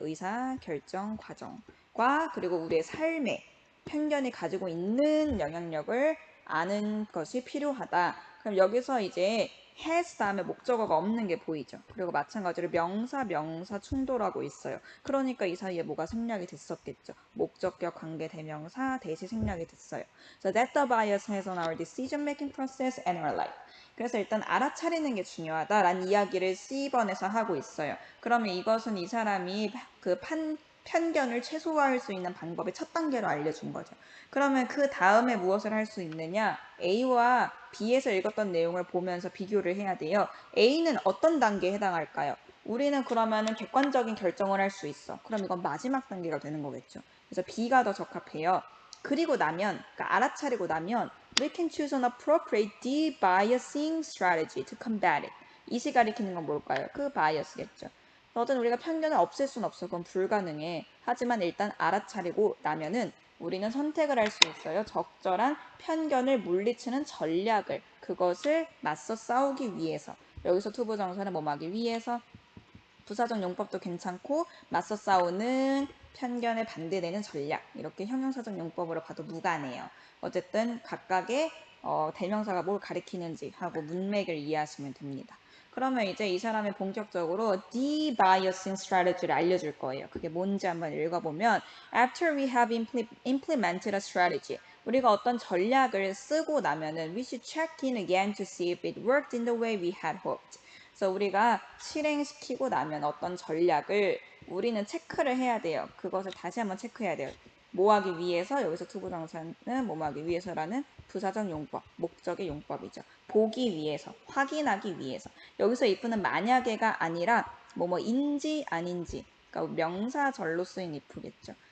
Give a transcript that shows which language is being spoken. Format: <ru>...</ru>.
<ko>의사결정 과정. 과 그리고 우리의 삶에 편견이 가지고 있는 영향력을 아는 것이 필요하다. 그럼 여기서 이제 has 다음에 목적어가 없는 게 보이죠. 그리고 마찬가지로 명사 충돌하고 있어요. 그러니까 이 사이에 뭐가 생략이 됐었겠죠. 목적격 관계 대명사 대시 생략이 됐어요.</ko> <en>So that the bias has on our decision making process and our life.</en> <ko>그래서 일단 알아차리는 게 중요하다라는 이야기를 C번에서 하고 있어요. 그러면 이것은 이 사람이 편견을 최소화할 수 있는 방법의 첫 단계로 알려준 거죠. 그러면 그 다음에 무엇을 할 수 있느냐? A와 B에서 읽었던 내용을 보면서 비교를 해야 돼요. A는 어떤 단계에 해당할까요? 우리는 그러면은 객관적인 결정을 할 수 있어. 그럼 이건 마지막 단계가 되는 거겠죠. 그래서 B가 더 적합해요. 그리고 나면, 그러니까 알아차리고 나면</ko> <en>we can choose an appropriate de-biasing strategy to combat it.</en> <ko>이시 가리키는 건 뭘까요? 그 바이어스겠죠. 어떤 우리가 편견을 없앨 수는 없어. 그건 불가능해. 하지만 일단 알아차리고 나면은 우리는 선택을 할 수 있어요. 적절한 편견을 물리치는 전략을. 그것을 맞서 싸우기 위해서. 여기서 투부정사는 뭐하기 위해서. 부사적 용법도 괜찮고 맞서 싸우는 편견에 반대되는 전략. 이렇게 형용사적 용법으로 봐도 무관해요. 어쨌든 각각의 대명사가 뭘 가리키는지 하고 문맥을 이해하시면 됩니다. 그러면 이제 이 사람이 본격적으로</ko> <en>de-biasing strategy</en> <ko>를 알려줄 거예요.</ko> <en>그게 뭔지 한번 읽어보면 After we have implemented a strategy,</en> <ko>우리가 어떤 전략을 쓰고 나면은</ko> <en>we should check in again to see if it worked in the way we had hoped.</en> <ko>그래서 우리가 실행시키고 나면 어떤 전략을 우리는 체크를 해야 돼요. 그것을 다시 한번 체크해야 돼요. 뭐 하기 위해서 여기서 투부정사는 뭐 하기 위해서라는 부사적 용법, 목적의 용법이죠. 보기 위해서, 확인하기 위해서. 여기서 if는 만약에가 아니라 뭐뭐인지 아닌지, 그러니까 명사절로 쓰인 if겠죠.</ko>